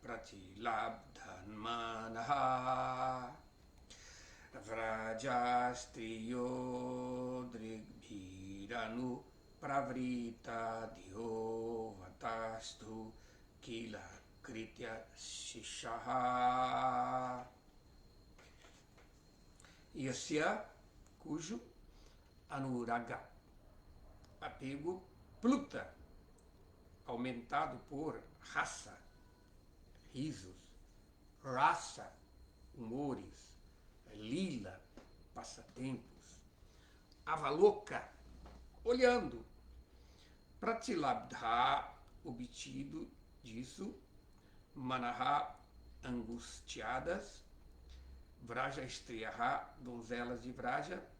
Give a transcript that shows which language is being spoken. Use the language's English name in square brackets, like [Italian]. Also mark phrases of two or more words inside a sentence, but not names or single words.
[Sanskrit] pratilabdhanmanaha vrajastriyo drigbhiranu pravrita dhyovatastu kila kritya shishaha. [Portuguese] Yasya, cujo, anuraga, apego, pluta, aumentado por raça, risos, rasa, humores, lila, passatempos, avaloka, olhando, pratilabdha, obtido disso, manaha, angustiadas, [Sanskrit] Vraja Estriyaha, [Portuguese] donzelas de Vraja,